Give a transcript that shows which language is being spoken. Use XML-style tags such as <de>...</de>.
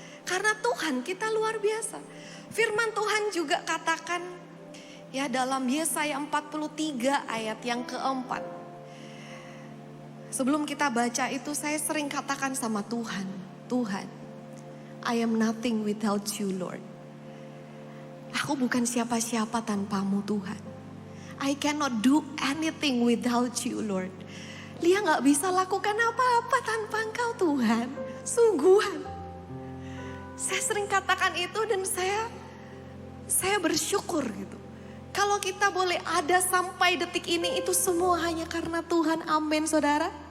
<id>Karena Tuhan kita luar biasa. Firman Tuhan juga katakan ya dalam Yesaya 43 ayat yang keempat. Sebelum kita baca itu saya sering katakan sama Tuhan, Tuhan,</id> <en>I am nothing without you Lord.</en> <id>Aku bukan siapa-siapa tanpamu Tuhan.</id> <en>I cannot do anything without you Lord.</en> <id>Lia gak bisa lakukan apa-apa tanpa engkau Tuhan. Sungguhan. Saya sering katakan itu dan saya bersyukur gitu. Kalau kita boleh ada sampai detik ini itu semua hanya karena Tuhan. Amin saudara.</id>